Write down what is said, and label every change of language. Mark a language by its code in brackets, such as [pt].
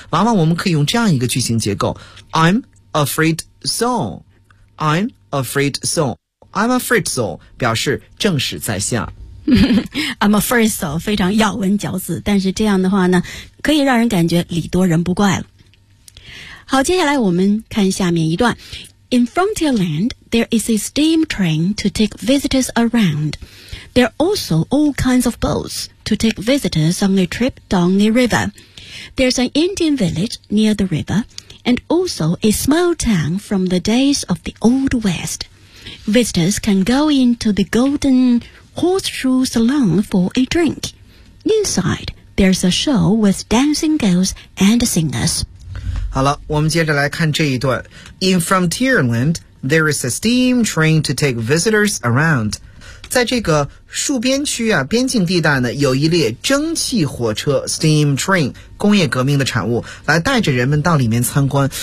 [zh] 往往我们可以用这样一个句型结构， I'm afraid so 表示正是在下。 I'm a first so 非常咬文嚼字，但是这样的话呢可以让人感觉礼多人不怪了。好，接下来我们看下面一段。 [en] In Frontierland, there is a steam train to take visitors around. There are also all kinds of boats to take visitors on a trip down the river. There's an Indian village near the river, and also a small town from the days of the Old West. Visitors can go into the Golden Horseshoe Salon for a drink. Inside, there's a show with dancing girls and singers. [zh] 好了，我们接着来看这一段。 [en] In Frontierland, there is a steam train to take visitors around. [zh] 在这个戍边区啊，边境地带呢，有一列蒸汽火车 steam train， 工业革命的产物，来带着人们到里面参观。